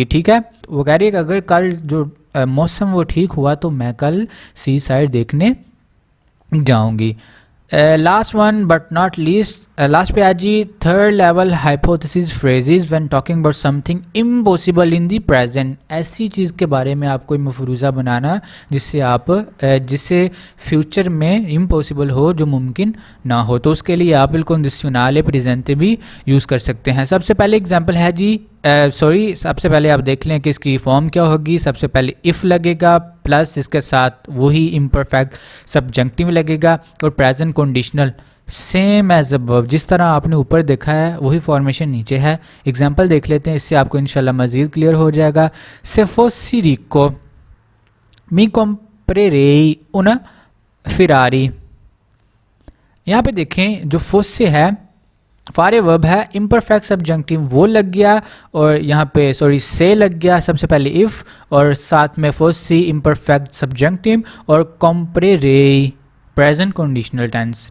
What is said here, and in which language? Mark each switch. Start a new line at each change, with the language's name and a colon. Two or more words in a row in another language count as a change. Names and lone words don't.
Urdu: ٹھیک ہے، وہ کہہ رہی ہے کہ اگر کل جو موسم وہ ٹھیک ہوا تو میں کل
English: sea side
Urdu: دیکھنے جاؤں گی.
English: last one but not least,
Urdu: لاسٹ پہ آج جی,
English: third level hypothesis phrases when talking about something impossible in the present.
Urdu: ایسی چیز کے بارے میں آپ کوئی مفروضہ بنانا جس سے آپ جس سے فیوچر میں امپاسبل ہو، جو ممکن نہ ہو. تو اس کے لیے آپ
English: conditional present
Urdu: بھی یوز کر سکتے ہیں. سب سے پہلے ایگزامپل ہے جی، سب سے پہلے آپ دیکھ لیں کہ اس کی فارم کیا ہوگی. سب سے پہلے اِف لگے گا پلس اس کے ساتھ وہی
English: imperfect subjective
Urdu: لگے گا اور
English: present conditional same as above,
Urdu: جس طرح آپ نے اوپر دیکھا ہے وہی فارمیشن نیچے ہے. ایگزامپل دیکھ لیتے ہیں، اس سے آپ کو
Arabic: إن شاء الله
Urdu: مزید کلیئر ہو جائے گا.
Italian: se fossi ricco mi comprerei una Ferrari।
Urdu: یہاں پہ دیکھیں جو فوسے ہے فارے ورب ہے,
English: imperfect subjective
Urdu: وہ لگ گیا اور یہاں پہ ساری سے لگ گیا. سب سے پہلے اِف اور ساتھ میں فوسی
English: imperfect subjective
Urdu: اور کمپریرے
English: present conditional tense.